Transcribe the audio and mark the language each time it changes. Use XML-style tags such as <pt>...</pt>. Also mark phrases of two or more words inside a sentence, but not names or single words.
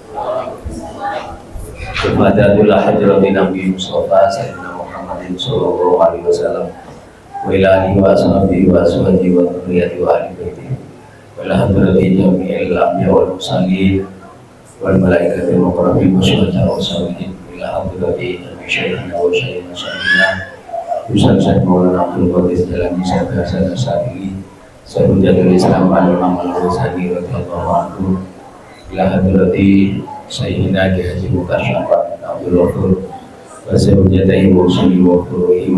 <ar>Kepada حضرة النبي مصطفى سيدنا محمد صلى الله عليه وسلم وإلى آله وصحبه وأزواجه وذريته وأهل بيته وإلى حضرة جميع الأنبياء والمرسلين والملائكة المقربين والشهداء والصالحين إلى حضرة شيخنا وشيخنا شيخنا أستاذ شيخ مولانا عبد القادر الجيلاني شيخ حسن الشاذلي سيد الإسلام الإمام الغزالي رضي الله عنه إلى حضرة سيدنا حاجي مختار شفق عبد الغفور وسيدنا مسلم وفروعه</ar>